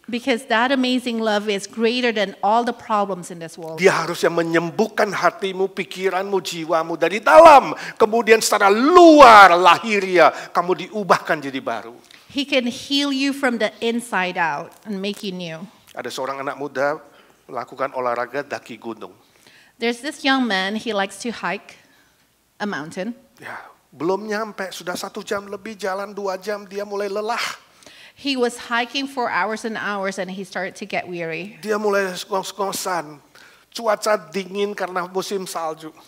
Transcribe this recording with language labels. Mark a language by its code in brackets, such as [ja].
[en] Because that amazing love is greater than all the problems in this world. [id] Dia harusnya menyembuhkan hatimu, pikiranmu, jiwamu dari dalam. Kemudian secara luar lahiriah kamu diubahkan jadi baru. [en] He can heal you from the inside out and make you new. [id] Ada seorang anak muda melakukan olahraga daki gunung. [en] There's this young man, he likes to hike a mountain. [id] Ya, belum nyampe, sudah 1 jam lebih jalan, 2 jam, dia mulai lelah. [en] He was hiking for hours and hours and he started to get weary. [id] Dia mulai ngos-ngosan, cuaca dingin karena musim salju.